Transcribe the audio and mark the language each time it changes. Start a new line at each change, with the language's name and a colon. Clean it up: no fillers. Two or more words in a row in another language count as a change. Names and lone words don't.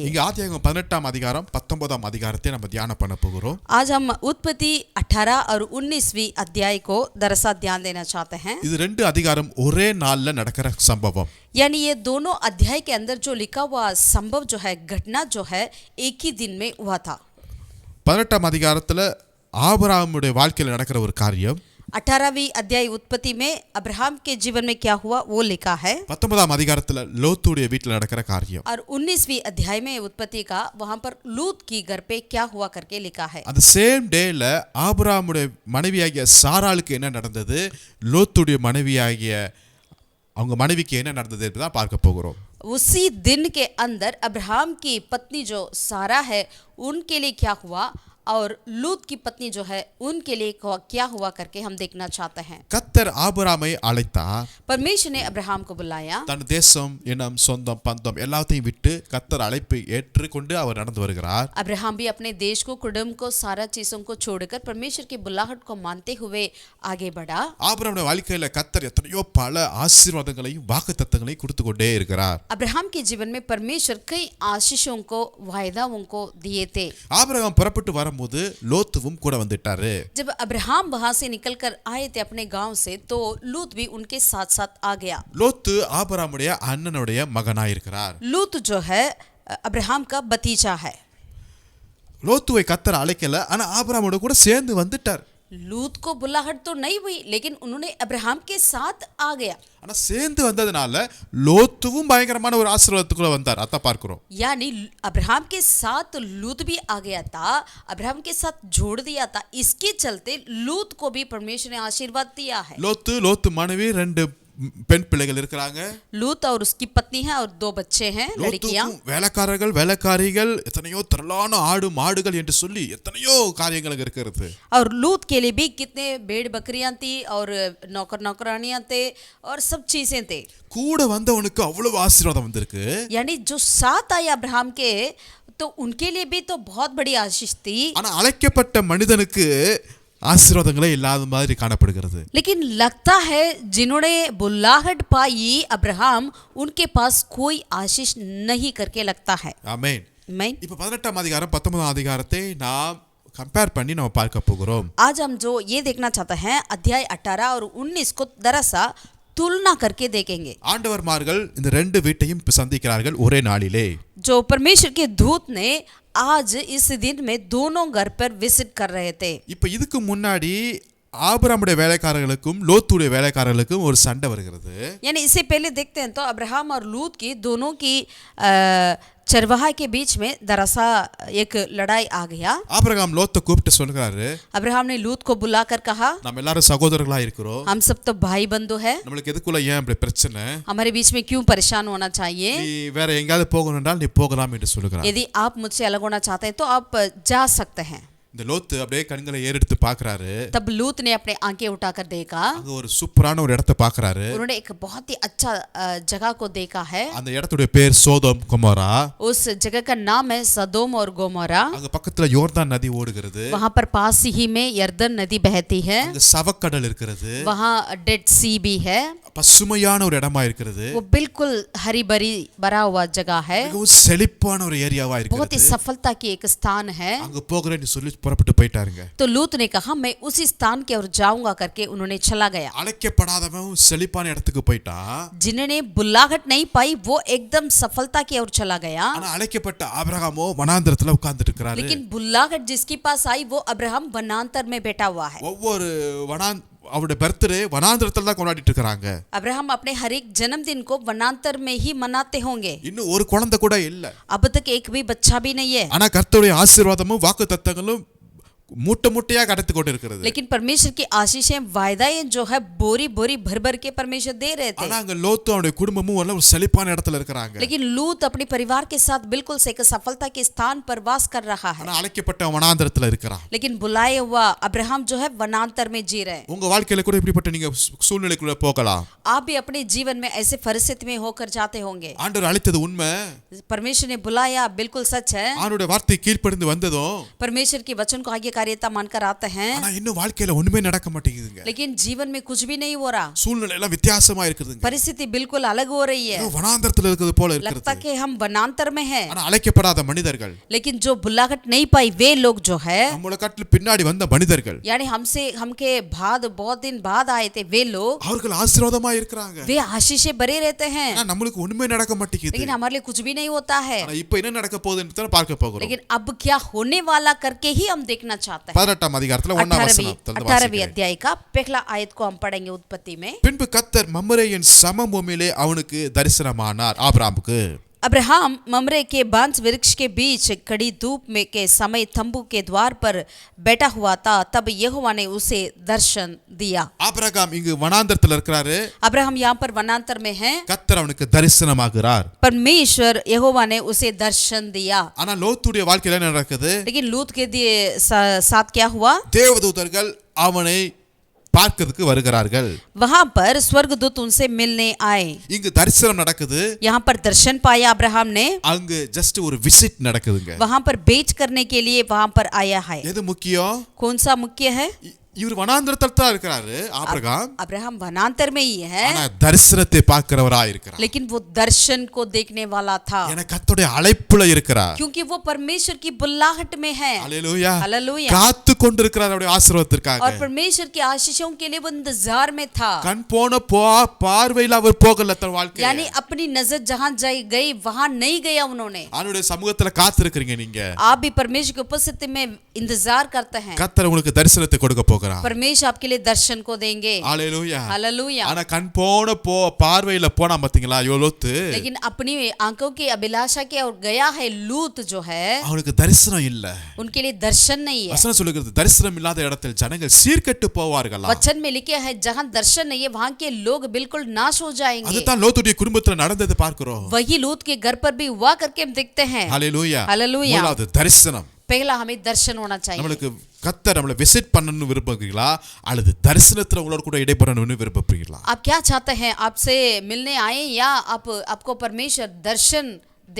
Tamil: இங்க ஆதியாகமம் 18ஆம் அதிகாரம் 19ஆம் அதிகாரத்தை நம்ம தியானம் பண்ண போகிறோம்.
Hindi: आज हम उत्पत्ति 18 और 19वीं अध्याय को दरअसल ध्यान देना चाहते हैं.
Tamil: இது ரெண்டு அதிகாரம் ஒரே நாள்ல நடக்கிற சம்பவம்.
Hindi: यानी ये दोनों अध्याय के अंदर जो लिखा हुआ संभव जो है, घटना जो है, एक ही दिन में हुआ था.
Tamil: 18ஆம் அதிகாரத்துல ஆபிரகாமுடைய வாழ்க்கையில நடக்கிற ஒரு காரியம்.
Hindi: 18वीं अध्याय उत्पत्ति में अब्राहम के जीवन में क्या हुआ वो लिखा है.
Tamil: 19ஆம் அதிகாரத்துல லோத்துடைய வீட்டில் நடக்கிற காரியம்.
Hindi: और 19वीं अध्याय में उत्पत्ति का वहां पर लूत की घर पे क्या हुआ करके लिखा है.
Tamil: அந்த
English: same dayல
Tamil: ஆபிரகாமுடைய மனைவியாகிய சாராளுக்கு என்ன நடந்தது, லோத்துடைய மனைவியாகிய அவங்க மனைவிக்கு என்ன நடந்தது என்றுதான் பார்க்க போகிறோம்.
Hindi: उसी दिन के अंदर अब्राहम की पत्नी जो सारा है उनके लिए क्या हुआ और लूत की पत्नी जो है उनके लिए क्या हुआ करके हम देखना चाहते हैं.
Tamil: கர்த்தர் ஆபிரகாமை அழைத்தார்.
Hindi: परमेश्वर ने अब्राहम को बुलाया.
Tamil: தன் தேசம், இனம், சொந்தம், பந்தம் எல்லாத்தையும் விட்டு கர்த்தர் அழைப்பை ஏற்றுக்கொண்டு அவர் நடந்து வருகிறார்.
Hindi: अब्राहम भी अपने देश को, कुटुंब को, सारा चीजों को छोड़कर परमेश्वर की बुलाहट को मानते हुए आगे बढ़ा.
Tamil: ஆபிரகாமுடைய வாழ்க்கையில கர்த்தர் எத்தனையோ பல ஆசீர்வாதங்களையும் வாக்குத்தத்தங்களையும் கொடுத்து கொண்டே இருக்கிறார்.
Hindi: अब्राहम के जीवन में परमेश्वर कई आशीषों को, वायदाओं को दिए थे.
Tamil: ஆபிரகாம் புறப்பட்டு வரும்போது லோத்துவும் கூட வந்துட்டாரு.
Hindi: जब अब्राहम वहां से निकलकर आए थे अपने गांव से तो लूत भी उनके साथ साथ आ गया.
Tamil: லோத்து ஆபிரகாமுடைய அண்ணனுடைய மகனாயிருக்கிறார்.
Hindi: लूत जो है अब्राहम का भतीजा है.
Tamil: லோத்துவை கர்த்தர் அழைக்கல, ஆனா ஆபிரகாமோட கூட சேர்ந்து வந்துட்டார்.
Hindi: लूत को बुलाहट तो नहीं हुई लेकिन उन्होंने अब्राहम के साथ आ गया.
Tamil: ஆனா சேர்ந்து வந்ததுனால லோத்துவும் பயங்கரமான ஒரு ஆசீர்வாதத்துக்குள்ள வந்தார். அத பார்க்கிறோம்.
Hindi: यानी अब्राहम के साथ लूत भी आ गया था, अब्राहम के साथ जोड़ दिया था. इसके चलते लूत को भी परमेश्वर ने आशीर्वाद दिया है.
Tamil: லோத்து மனைவி ரெண்டு பெண் பிள்ளைகள் இருக்கிறாங்க.
Hindi: लूत और उसकी पत्नी है और दो बच्चे हैं, लड़कियां.
Tamil: வேலைக்காரர்கள், வேலைக்காரிகள், எத்தனையோ திரளான ஆடு மாடுகள் என்று சொல்லி எத்தனையோ காரியங்கள் இருக்கிறது.
Hindi: और लूत के लिए भी कितने भेड़ बकरियां थी और नौकर नौकरानियां थे और सब चीजें थे.
Tamil: கூட வந்தவனுக்கு அவ்வளவு ஆசீர்வாதம் வந்திருக்கு.
Hindi: यानी जो साथ आए अब्राहम के तो उनके लिए भी तो बहुत बड़ी आशीष थी.
Tamil: ஆனா அழைக்கப்பட்ட மனிதனுக்கு ஆசீர்வாதங்களே இல்லாத மாதிரி காணப்படுகிறது.
Hindi: लेकिन लगता है जिन्होंने बुलाहट पाई अब्राहम उनके पास कोई आशीष नहीं करके लगता है.
Tamil: ஆமென்.
Hindi: आमीन.
Tamil: இப்ப 18ஆம் அதிகாரம் 19ஆம் அதிகாரத்தை நாம் कंपेयर பண்ணி நம்ம பார்க்க போகிறோம்.
Hindi: आज हम जो ये देखना चाहते हैं अध्याय 18 और 19 को दरअसल तुलना करके देखेंगे.
Tamil: ஆண்டவர்மார்கள் இந்த ரெண்டு வீட்டையும் சந்திக்கிறார்கள் ஒரே நாளிலே.
Hindi: जो परमेश्वर के दूत ने आज इस दिन में दोनों घर पर विजिट कर रहे थे.
Tamil: இப்ப இதுக்கு முன்னாடி ஆபிரகாமுடைய வேலைக்காரர்களுக்கும் லோத்துடைய வேலைக்காரர்களுக்கும் ஒரு சண்டை வருகிறது.
Hindi: यानी इससे पहले देखते हैं तो अब्राहम और लूत की दोनों की चरवाहा के बीच में दरअसा एक लड़ाई आ गया.
Tamil: ஆபிரகாம் லோத்தை கூப்பிட்டு சொல்றாரு,
Hindi: अब्राहम ने लूत को बुलाकर कहा,
Tamil: நம்ம எல்லாரும் சகோதரர்களா இருக்கிறோம்,
Hindi: हम सब तो भाई बंधु है,
Tamil: நம்மளுக்கு எதுக்குள்ள ஏன் இப்படி பிரச்சனை,
Hindi: हमारे बीच में क्यों परेशान होना चाहिए.
Tamil: நீ வேற எங்கயாவது போகணும்னால் நீ போகலாம் என்று சொல்லுகிறார்.
Hindi: यदि आप मुझसे अलग होना चाहते हैं तो आप जा सकते हैं.
Tamil: இந்த லோத்து அப்படியே கண்களை ஏறெடுத்து பாக்குறாரு.
Hindi: तब लूत ने अपने आंखें उठाकर देखा.
Tamil: அங்க ஒரு சூப்பரான ஒரு இடத்தை பாக்குறாரு.
Hindi: उन्होंने एक बहुत ही अच्छा जगह को देखा है.
Tamil: அந்த இடத்துடைய பேர் சோதோம் கொமோரா.
Hindi: उस जगह का नाम है सदोम और गोमोरा.
Tamil: அங்க பக்கத்துல யோர்தான் நதி ஓடுகிறது.
Hindi: वहां पर पास ही में यर्दन नदी बहती है.
Tamil: அங்க சவக்கடல் இருக்கிறது.
Hindi: वहां डेड सी भी है.
Tamil: பசுமையான ஒரு இடமா இருக்கிறது.
Hindi: वो बिल्कुल हरी भरी भरा हुआ जगह है.
Tamil: மிகவும் செழிப்பான ஒரு ஏரியாவா
Hindi: बहुत ही
Tamil: இருக்கிறது.
Hindi: सफलता की एक स्थान है.
Tamil: அங்க போகிறேன்னு சொல்லி புறப்பட்டு போயிட்டாருங்க.
Hindi: तो लूत ने कहा मैं उसी स्थान की ओर जाऊंगा करके उन्होंने चला गया.
Tamil: அழைக்கப்படாதவன் செழிப்பான இடத்துக்கு போயிட்டான்.
Hindi: जिन्होंने बुलाहट नहीं पाई वो एकदम सफलता की ओर चला गया.
Tamil: ஆனா அழைக்கப்பட்ட ஆபிரகாமோ வனாந்திரத்துல உட்கார்ந்துட்டு இருக்கிறாரு.
Hindi: लेकिन बुलाहट जिसके पास आई वो अब्राहम वनांतर में बैठा हुआ है.
Tamil: ஒவ்வொரு அவருடைய பர்த்டே வனாந்திரத்துல தான் கொண்டாடிட்டு இருக்காங்க.
Hindi: अब्राहम अपने हर एक जन्मदिन को वनांतर में ही मनाते होंगे.
Tamil: இன்னும் ஒரு குழந்தை கூட இல்ல.
Hindi: अब तक एक भी बच्चा भी नहीं है.
Tamil: ஆனா கர்த்தருடைய ஆசீர்வாதமும் வாக்குத்தத்தங்களும் மூட்டை மூட்டையா கடத்து கொண்டு இருக்கிறது.
Hindi: लेकिन परमेश्वर की आशीषें वायदाएं जो है बोरी बोरी भर भर के परमेश्वर दे रहे थे.
Tamil: ஆனா அங்க லோத்து அவருடைய குடும்பமும் ஒரு செழிப்பான இடத்துல இருக்காங்க.
Hindi: लेकिन लूत अपने परिवार के साथ बिल्कुल से एक सफलता के स्थान पर वास कर रहा है.
Tamil: ஆனா அழைக்கப்பட்ட வனாந்திரத்துல இருக்கான்.
Hindi: लेकिन बुलाए हुआ अब्राहम जो है वनांतर में जी रहे हैं.
Tamil: உங்க வாழ்க்கையில கூட இப்படிப்பட்ட நீங்க சூழ்நிலைக்குள்ள போகலாம்.
Hindi: आप भी अपने जीवन में ऐसे परिस्थिति में होकर जाते होंगे.
Tamil: ஆண்டவர் அழைத்தது உண்மை.
Hindi: परमेश्वर ने बुलाया बिल्कुल सच है.
Tamil: ஆண்டவருடைய வார்த்தை கீழ்ப்படிந்து வந்ததும்
Hindi: परमेश्वर के वचन को आज्ञाकारिता मानकर आते हैं.
Tamil: ஆனா இன்னும் வாழ்க்கையில ஒண்ணுமே நடக்க மாட்டேங்குதுங்க.
Hindi: लेकिन जीवन में कुछ भी नहीं हो रहा.
Tamil: சூழ்நிலை எல்லாம் வித்தியாசமா இருக்குதுங்க.
Hindi: परिस्थिति बिल्कुल अलग हो रही है.
Tamil: வனாந்திரத்துல இருக்குது போல
Hindi: लगता
Tamil: இருக்குது.
Hindi: कि हम वनांतर में हैं.
Tamil: ஆனா அழைக்கப்படாத மனிதர்கள்,
Hindi: लेकिन जो बुलाहट नहीं पाई वे लोग जो है
Tamil: நம்மள காட்டில பின்னாடி வந்த மனிதர்கள்,
Hindi: यानी हमके बाद बहुत दिन बाद आए थे वे लोग,
Tamil: அவர்கள் ஆசீர்வாதமா இருக்கிறாங்க.
Hindi: वे आशीषें भरे रहते हैं.
Tamil: ஆனா நம்மளுக்கு ஒண்ணுமே நடக்க மாட்டேங்குது.
Hindi: लेकिन हमारे लिए कुछ भी नहीं होता है.
Tamil: ஆனா இப்போ என்ன நடக்க போகுதுன்னு தான் பார்க்க போகிறோம்.
Hindi: लेकिन अब क्या होने वाला करके ही हम देखना चाहते हैं.
Tamil: 18 அதிகாரத்துல 1 வசனத்துல
Hindi: 18वीं अध्याय का पहला आयत को हम पढ़ेंगे उत्पत्ति में.
Tamil: பின்பு கர்த்தர் மம்ரேயின் சமபூமியிலே அவனுக்கு தரிசனமானார் ஆபிரகாமுக்கு.
Hindi: अब्राहम ममरे के बांस वृक्ष के बीच कड़ी धूप में के समय तंबू के द्वार पर बैठा हुआ था. तब यहोवा ने उसे दर्शन दिया.
Tamil: ஆபிரகாம் இங்கு வனாந்திரத்துல இருக்கிறாரு.
Hindi: अब्राहम यहाँ पर वनांतर में है.
Tamil: கர்த்தர் அவனுக்கு தரிசனமாகிறார்.
Hindi: परमेश्वर यहोवा ने उसे दर्शन दिया.
Tamil: ஆனா லோத்துடைய வாழ்க்கையில என்ன நடக்குது?
Hindi: लेकिन लूत के साथ क्या हुआ?
Tamil: தேவதூதர்கள் அவனை பார்க்கிறதுக்கு வருகிறார்கள்.
Hindi: वहां पर स्वर्गदूत उनसे मिलने आए.
Tamil: இங்கு தரிசனம் நடக்குது.
Hindi: यहाँ पर दर्शन पाया अब्राहम ने.
Tamil: அங்கு ஜஸ்ட் ஒரு விசிட் நடக்குதுங்க.
Hindi: वहां पर भेंट करने के लिए वहां पर आया है.
Tamil: எது முக்கியம்?
Hindi: कौन सा मुख्य है?
Tamil: இவர் வனாந்திரத்துல தான் இருக்கிறாரு ஆபிரகாம்.
Hindi: अब्राहम वनांतर में ही है.
Tamil: ஆனா தரிசனத்தை பார்க்கிறவராய் இருக்கிறார்.
Hindi: लेकिन वो दर्शन को देखने वाला था.
Tamil: என கர்த்தருடைய அழைப்புல இருக்கிறார்.
Hindi: क्योंकि वो परमेश्वर की बुलाहट में है.
Tamil: ஹalleluya.
Hindi: हालेलुया.
Tamil: காத்து கொண்டிருக்கிறார் அவருடைய ஆசீர்வாதத்திற்காக.
Hindi: और परमेश्वर की आशीषों के लिए वो इंतजार में था.
Tamil: கண் போன பார்வையில அவர் போகல தன் வாழ்க்கையில.
Hindi: यानी अपनी नजर जहां गई वहां नहीं गया उन्होंने.
Tamil: அவருடைய சமூகத்துல காத்திருக்கிறீங்க நீங்க.
Hindi: आप भी परमेश्वर की उपस्थिति में इंतजार करते हैं.
Tamil: கர்த்தர் உங்களுக்கு தரிசனத்தை கொடுக்க போகிறார்.
Hindi: परमेश्वर आपके लिए दर्शन को देंगे.
Tamil: ஹalleluya.
Hindi: हालेलुया.
Tamil: ஆனா கண் போன பார்வையில போனா பாத்தீங்களா யோலோத்து.
Hindi: लेकिन अपनी आंखों की अभिलाषा के और गया है लूत जो है.
Tamil: அவனுக்கு தரிசனம் இல்ல.
Hindi: उनके लिए दर्शन नहीं है.
Tamil: வசனம் சொல்லுகிறது தரிசனம் இல்லாத இடத்தில் ஜனங்கள் சீர்கெட்டு போவார்களா.
Hindi: वचन में लिखा है जहां दर्शन नहीं है वहां के लोग बिल्कुल नाश हो जाएंगे.
Tamil: அதுதான் லோத்துடைய குடும்பத்துல நடந்தது பார்க்கிறோம்.
Hindi: वही लूत के घर पर भी हुआ करके हम देखते हैं.
Tamil: ஹalleluya.
Hindi: हालेलुया.
Tamil: முதலாவது தரிசனம்.
Hindi: पहला हमें दर्शन होना चाहिए.
Tamil: நம்மளுக்கு கர்த்தர் நம்மளை விசிட் பண்ணணும்னு விரும்புகிறீங்களா அல்லது தரிசனத்துல உங்களோட கூட இடைப்படணும்னு விரும்புகிறீங்களா?
Hindi: आप क्या चाहते हैं? आपसे मिलने आए या आपको परमेश्वर दर्शन दे